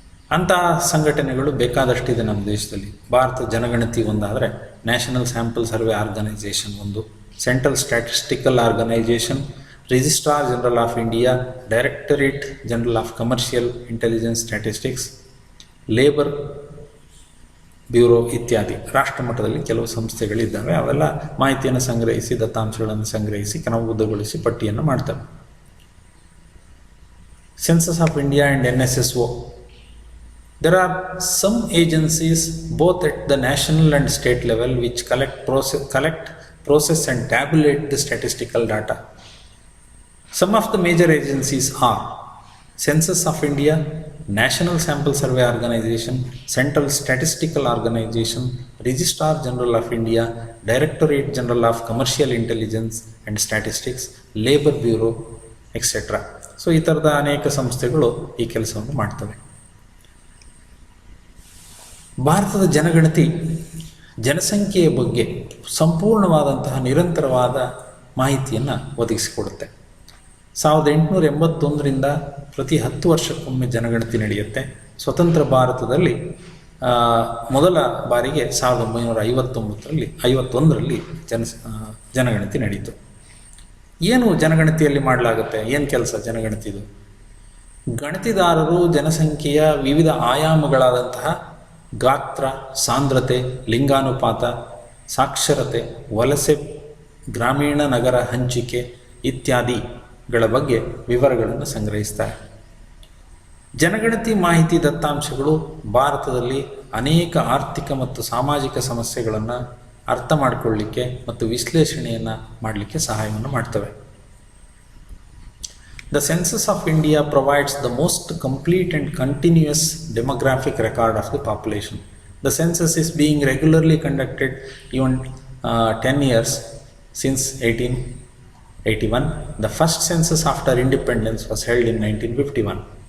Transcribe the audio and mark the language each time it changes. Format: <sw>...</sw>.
<kn>ಅಂತಹ ಸಂಘಟನೆಗಳು ಬೇಕಾದಷ್ಟಿದೆ ನಮ್ಮ ದೇಶದಲ್ಲಿ. ಭಾರತ ಜನಗಣತಿ ಒಂದಾದರೆ ನ್ಯಾಷನಲ್ ಸ್ಯಾಂಪಲ್ ಸರ್ವೆ ಆರ್ಗನೈಸೇಷನ್ ಒಂದು, central statistical organisation, registrar general of India, directorate general of commercial intelligence statistics, labour bureau ಇತ್ಯಾದಿ. ರಾಷ್ಟ್ರ ಮಟ್ಟದಲ್ಲಿ ಕೆಲವು ಸಂಸ್ಥೆಗಳಿದ್ದಾವೆ. ಅವೆಲ್ಲ ಮಾಹಿತಿಯನ್ನು ಸಂಗ್ರಹಿಸಿ, ದತ್ತಾಂಶಗಳನ್ನು ಸಂಗ್ರಹಿಸಿ, ಕ್ರಮಬದ್ಧಗೊಳಿಸಿ ಪಟ್ಟಿಯನ್ನು ಮಾಡ್ತವೆ.</kn> <en>Census of India and NSSO. There are some agencies both at the national and state level which collect, process and tabulate the statistical data. Some of the major agencies are Census of India, National Sample Survey Organization, Central Statistical Organization, Registrar General of India, Directorate General of Commercial Intelligence and Statistics, Labor Bureau, etc.</en> <kn>So ಈ ಥರದ ಅನೇಕ ಸಂಸ್ಥೆಗಳು ಈ ಕೆಲಸವನ್ನು ಮಾಡ್ತವೆ. ಭಾರತದ ಜನಗಣತಿ ಜನಸಂಖ್ಯೆಯ ಬಗ್ಗೆ ಸಂಪೂರ್ಣವಾದಂತಹ ನಿರಂತರವಾದ ಮಾಹಿತಿಯನ್ನು ಒದಗಿಸಿಕೊಡುತ್ತೆ. 1881ರಿಂದ ಪ್ರತಿ 10 ವರ್ಷಕ್ಕೊಮ್ಮೆ ಜನಗಣತಿ ನಡೆಯುತ್ತೆ. ಸ್ವತಂತ್ರ ಭಾರತದಲ್ಲಿ ಮೊದಲ ಬಾರಿಗೆ 1951ರಲ್ಲಿ ಜನಗಣತಿ ನಡೀತು. ಏನು ಜನಗಣತಿಯಲ್ಲಿ ಮಾಡಲಾಗುತ್ತೆ? ಏನು ಕೆಲಸ ಜನಗಣತಿದು? ಗಣತಿದಾರರು ಜನಸಂಖ್ಯೆಯ ವಿವಿಧ ಆಯಾಮಗಳಾದಂತಹ ಗಾತ್ರ, ಸಾಂದ್ರತೆ, ಲಿಂಗಾನುಪಾತ, ಸಾಕ್ಷರತೆ, ವಲಸೆ, ಗ್ರಾಮೀಣ ನಗರ ಹಂಚಿಕೆ ಇತ್ಯಾದಿಗಳ ಬಗ್ಗೆ ವಿವರಗಳನ್ನು ಸಂಗ್ರಹಿಸ್ತಾರೆ. ಜನಗಣತಿ ಮಾಹಿತಿ ದತ್ತಾಂಶಗಳು ಭಾರತದಲ್ಲಿ ಅನೇಕ ಆರ್ಥಿಕ ಮತ್ತು ಸಾಮಾಜಿಕ ಸಮಸ್ಯೆಗಳನ್ನು ಅರ್ಥ ಮಾಡಿಕೊಳ್ಳಲಿಕ್ಕೆ ಮತ್ತು ವಿಶ್ಲೇಷಣೆಯನ್ನು ಮಾಡಲಿಕ್ಕೆ ಸಹಾಯವನ್ನು ಮಾಡ್ತವೆ.</kn> <en>The Census of India provides the most complete and continuous demographic record of the population. The census is being regularly conducted even 10 years since 1881. The first census after independence was held in 1951.</en>